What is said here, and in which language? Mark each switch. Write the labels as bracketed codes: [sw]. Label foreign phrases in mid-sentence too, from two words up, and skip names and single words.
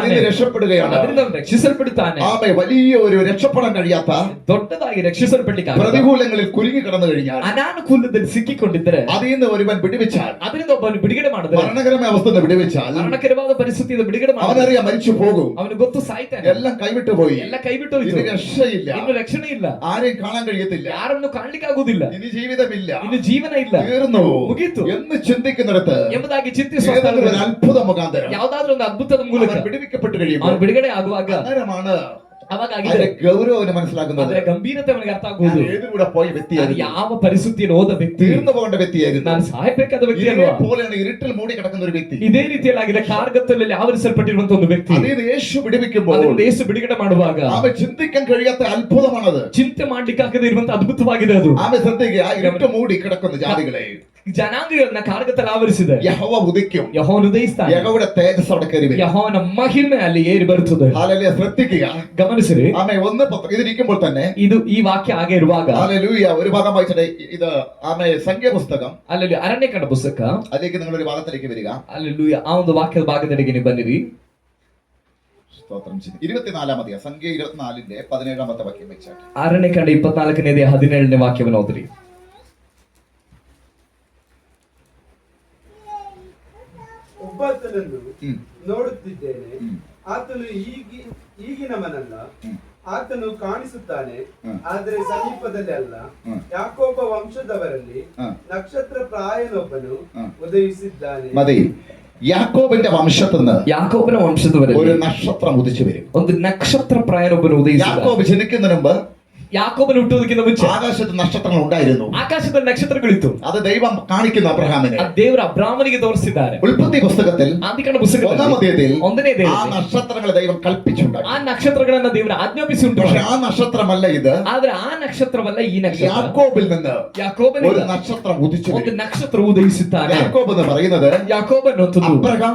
[ml] അതിൽ രക്ഷപ്പെടുകയാണ്. [kn] ಅದರಿಂದ ಅವನು ರಕ್ಷಿಸಲ್ಪಡುತ್ತಾನೆ. [ml] ആമേ വലിയ ഒരു രക്ഷപ്പെടാൻ കഴിയാത്ത [kn] ದೊಡ್ಡದಾಗಿ ರಕ್ಷಿಸಲ್ಪಟ್ಟಿದ್ದಾರೆ. [ml] പ്രതികൂലങ്ങളിൽ കുരുങ്ങി കിടന്നു കഴിഞ്ഞാൽ [kn] ಅನಾನುಕೂಲದಲ್ಲಿ ಸಿಕ್ಕಿಕೊಂಡಿದ್ದರೆ [ml] അതിൽ നിന്ന് ഒരുവൻ വിടുവിച്ചാൽ, [kn] ಅದರಿಂದ ಒಬ್ಬನು ಬಿಡುಗಡೆ ಮಾಡಿದ್ರೆ, [ml] മരണകരമായ അവസ്ഥ ಬಿಡುവിച്ചാൽ [kn] ಮರಣಕರವಾದ ಪರಿಸ್ಥಿತಿಯಿಂದ ಬಿಡುಗಡೆ ಮಾಡಿದ್ರೆ [ml] അവനറിയാം മരിച്ചു പോകും. [kn] ಅವನು ಗೊತ್ತು ಸಾಯ್ತಾನೆ, [ml] എല്ലാം കൈവിട്ടു പോയി. [kn] ಎಲ್ಲ ಕೈಬಿಟ್ಟು [ml] ഇനി [kn] ಹೋಯ್ತು, [ml] രക്ഷയില്ല. [kn] ಇನ್ನು ರಕ್ಷಣೆ ಇಲ್ಲ, [ml] ആരെയും കാണാൻ കഴിയത്തില്ല. [kn] ಯಾರನ್ನು ಕಾಣ್ಲಿಕ್ಕೆ ಆಗುದಿಲ್ಲ, [ml] ഇനി ജീവിതമില്ല. [kn] ಇನ್ನು ಜೀವನ ಇಲ್ಲ, [ml] തീർന്നു [kn] ಮುಗೀತು [ml] എന്ന് ചിന്തിക്കുന്നിടത്ത് [kn] ಎಂಬುದಾಗಿ ಚಿಂತಿಸುವ [ml] ഏതെങ്കിലും ഒരു [kn] ಸ್ಥಳದಲ್ಲಿ [ml] അത്ഭുത മുഖാന്തരം [kn] ಯಾವ್ದಾದ್ರೂ ಒಂದು ಅದ್ಭುತದ ಮೂಲಕ [ml] അവൻ വിടുവിക്കപ്പെട്ട് കഴിയുമ്പോൾ [kn] ಅವನು ಬಿಡುಗಡೆ ಆಗುವಾಗ [ml] അന്നേരമാണ് [kn] ಅವಾಗ [ml] അതിന്റെ [kn] ಆಗಿದೆ [ml] ഗൗരവം അവന് മനസ്സിലാക്കുന്നത്. [kn] ಅದರ ಗಂಭೀರತೆ ಅವನಿಗೆ ಅರ್ಥ ಆಗುವುದು. [ml] ഏതിലൂടെ പോയ [kn] ಅದು [ml] വ്യക്തിയായിരുന്നു. [kn] ಯಾವ ಪರಿಸ್ಥಿತಿಯಲ್ಲಿ ಹೋದ ವ್ಯಕ್ತಿ, [ml] തീർന്നു പോകേണ്ട വ്യക്തിയായിരുന്നു. [kn] ನಾನು ಸಾಯಬೇಕಾದ ವ್ಯಕ್ತಿ ಅಲ್ವಾ. [ml] പോലെയാണ് ഇരുട്ടിൽ മൂടി കിടക്കുന്ന ഒരു വ്യക്തി. [kn] ಇದೇ ರೀತಿಯಲ್ಲಾಗಿದೆ ಕಾರ್ಗತ್ತಲಲ್ಲಿ ಆವರಿಸಲ್ಪಟ್ಟಿರುವಂತ ಒಂದು ವ್ಯಕ್ತಿ. [ml] അതിൽ യേശു വിടുവിക്കുമ്പോൾ [kn] ಅದರಿಂದ ಯೇಸು ಬಿಡುಗಡೆ ಮಾಡುವಾಗ [ml] അവൻ ചിന്തിക്കാൻ കഴിയാത്ത അത്ഭുതമാണത്. [kn] ಚಿಂತೆ ಮಾಡ್ಲಿಕ್ಕೆ ಆಗದೆ ಇರುವಂತ ಅದ್ಭುತವಾಗಿದೆ ಅದು. [ml] ആമേ ശ്രദ്ധിക്കുക. ഇരുട്ട് മൂടി കിടക്കുന്ന ജാതികളെ [kn] ಜನಾಂಗಗಳನ್ನ ಕಾರ್ಗತ್ತಲ್ಲಿ ಆವರಿಸಿದೆ. [ml] യഹോവ ഉദിക്കും. [kn] ಯೆಹೋವನು ಉದಯಿಸ್ತಾನೆ. [ml] യഹോവയുടെ തേജസ് അവിടെ കയറി വരും. [kn] ಯೆಹೋವನ ಮಹಿಮೆ ಅಲ್ಲಿ ಏರಿ ಬರುತ್ತದೆ. [ml] ഹല്ലേലൂയ. ശ്രദ്ധിക്കുക. [kn] ಗಮನಿಸಿರಿ, [ml] ആമേ ഇതിരിക്കുമ്പോൾ തന്നെ [kn] ಇದು ಈ ವಾಕ್ಯ ಹಾಗೆ ಇರುವಾಗ [ml] ഹല്ലേലൂയ ഒരു ഭാഗം വായിച്ചിട്ട് ഇത് ആമേ സംഖ്യാപുസ്തകം [kn] ಅಲ್ಲಿ ಅರಣ್ಯಕಾಂಡ ಪುಸ್ತಕ [ml] അതിലേക്ക് നിങ്ങളൊരു ഭാഗത്തിലേക്ക് വരിക. [kn] ಅಲ್ಲಿ ಆ ಒಂದು ವಾಕ್ಯದ ಭಾಗದೆಡೆಗೆ ನೀವು ಬನ್ನಿರಿ. [ml] സ്തോത്രം ചെയ്യുന്നു. 24-ാം അധ്യായം സംഖ്യ 24-ന്റെ 17-ാമത്തെ വാക്യം വെച്ചാട്ടെ. [kn] ಅರಣ್ಯಕಾಂಡ 24ನೇ 17ನೇ ವಾಕ್ಯವನ್ನು ಓದಿರಿ. ಒಬ್ಬಾತನನ್ನು ನೋಡುತ್ತಿದ್ದೇನೆ, ಆತನು ಈಗಿನವನಲ್ಲ, ಆತನು ಕಾಣಿಸುತ್ತಾನೆ, ಆದರೆ ಸಮೀಪದಲ್ಲಿ ಅಲ್ಲ. ಯಾಕೋಬ ವಂಶದವರಲ್ಲಿ ನಕ್ಷತ್ರ ಪ್ರಾಯನೊಬ್ಬನು ಉದಯಿಸಿದ್ದಾನೆ. [ml] മതി. യാക്കോബിന്റെ വംശത്തുനിന്ന് [kn] ಯಾಕೋಬನ ವಂಶದವರಲ್ಲಿ [ml] ഒരു നക്ഷത്രം ഉദിച്ചു വരും. [kn] ಒಂದು ನಕ್ಷತ್ರ ಪ್ರಾಯನೊಬ್ಬನು ಉದಯಿಸಿದ. [ml] യാക്കോബ് ജനിക്കുന്നതിന് മുമ്പ് [kn] ಯಾಕೋಬನ ಹುಟ್ಟುವುದಕ್ಕಿಂತ ಮುಂಚೆ [ml] ആകാശത്ത് നക്ഷത്രങ്ങൾ ഉണ്ടായിരുന്നു. [kn] ಆಕಾಶದಲ್ಲಿ ನಕ್ಷತ್ರಗಳಿತ್ತು. [ml] അത് ദൈവം കാണിക്കുന്നു അബ്രഹാമിനെ. [kn] ಆ ದೇವರು ಅಬ್ರಾಮನಿಗೆ ತೋರಿಸಿದ್ದಾರೆ. [ml] ഉൽപ്പത്തി പുസ്തകത്തിൽ [kn] ಆದಿಕಾಂಡ ಪುಸ್ತಕದಲ್ಲಿ [ml] 1-ാം അധ്യായത്തിൽ [kn] ಒಂದನೇ [ml] ആ [kn] ದೇವರು [ml] നക്ഷത്രങ്ങളെ ദൈവം കൽപ്പിച്ചുണ്ടാക്കി. [kn] ಆ ನಕ್ಷತ್ರಗಳನ್ನ ದೇವರು ಆಜ್ಞಾಪಿಸಿ ಉಂಟು. [ml] പക്ഷെ ആ നക്ഷത്രമല്ല ഇത്. [kn] ಆದ್ರೆ ಆ ನಕ್ಷತ್ರವಲ್ಲ ಈ ನಕ್ಷತ್ರ. [ml] യാക്കോബിൽ നിന്ന് [kn] ಯಾಕೋಬನಿಂದ [ml] ഒരു നക്ഷത്രം ഉദിച്ചു [kn] ಒಂದು [ml] വരും. [kn] ನಕ್ಷತ್ರ ಉದಯಿಸುತ್ತಾನೆ. [ml] യാക്കോബ് എന്ന് പറയുന്നത് [kn] ಯಾಕೋಬ ಅನ್ನುವಂಥದ್ದು